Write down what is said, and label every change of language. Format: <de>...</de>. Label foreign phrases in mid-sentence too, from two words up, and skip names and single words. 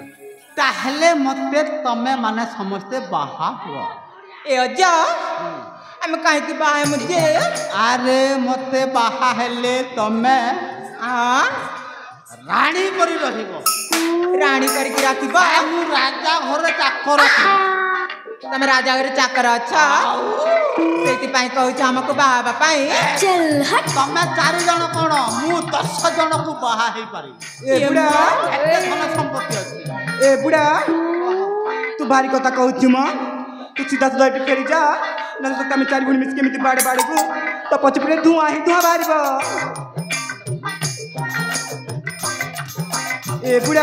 <or>ତାହଲେ ମତେ ତମେ ମାନେ ସମସ୍ତେ ବାହା ହୋ ଏ ଅଜା ଆମେ କାହିଁକି ବାହା ହେମୁ ଯେ ଆରେ ମତେ ବାହା ହେଲେ ତମେ ରାଣୀ କରି ରହିବ ରାଣୀ କରିକି ରଖିବ ମୁଁ ରାଜା ଘରେ ଚାକର ତମେ ରାଜା ଘରେ ଚାକର ଅଛ ସେଇଥିପାଇଁ କହୁଛ ଆମକୁ ବାହା ହେବା ପାଇଁ</or> <hi>चल हट</hi> <or>ତମେ 4 ଜଣ କଣ ମୁଁ 10 ଜଣକୁ ବାହା ହେଇପାରିବି ଏ ବୁଢା ଏତେ ଧନ ସମ୍ପତ୍ତି ଅଛି ଏ ବୁଢା ତୁ ଭାରି କଥା କହୁଛୁ ମ ତୁ ସିଧା ସିଧା ଏଠି ଫେରି ଯା ନହେଲେ ତତେ ଆମେ 4 ଭଉଣୀ ମିଶି କେମିତି ବାଡ଼କୁ ତ ପଛପଟେ ଧୂଆଁ ହିଁ ଧୂଆଁ ବାହାରିବ ଏ ବୁଢା</or>